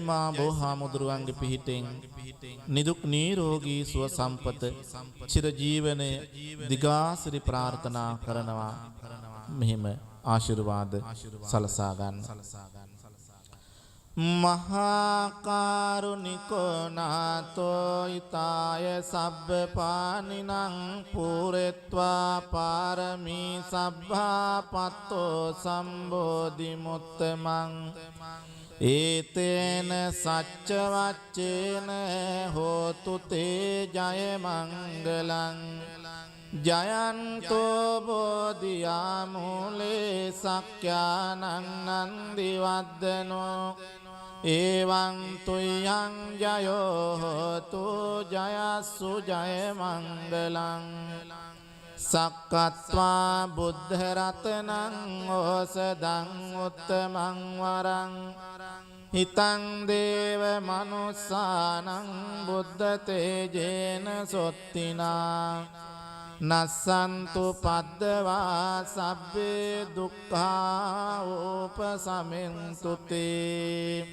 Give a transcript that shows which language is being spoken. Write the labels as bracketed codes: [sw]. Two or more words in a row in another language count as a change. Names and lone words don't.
[si] මා බෝහාමුදුරුවන්ගේ පිහිටෙන් නිදුක් නිරෝගී සුව සම්පත චිර ජීවනය දිගාසිරි ප්‍රාර්ථනා කරනවා මෙහිම ආශිර්වාද සලසා ගන්න [pi] මහාකාරුණිකෝ නාතෝ ඊතාය සබ්බපානිනං පූරෙත්වා පාරමී සබ්බා පත්තෝ සම්බෝධි මුත්තමං ඒතේන සච්ච වච්චේන හෝතු තේ ජය මංගලං ජයන්තෝ බෝධියා මූලේ සක්ඛානං නන්දි වද්දනෝ එවං තුයං ජයෝ හෝතු ජයස්සු ජය මංගලං සක්කත්වා බුද්ධ රතනං ඕසදං උත්තමං වරං හිතං දේව මනුස්සානං බුද්ධ තේජේන සොත්තිනා නස්සන්තු පද්දවා සබ්බේ දුක්ඛා උපසමෙන්තු තේ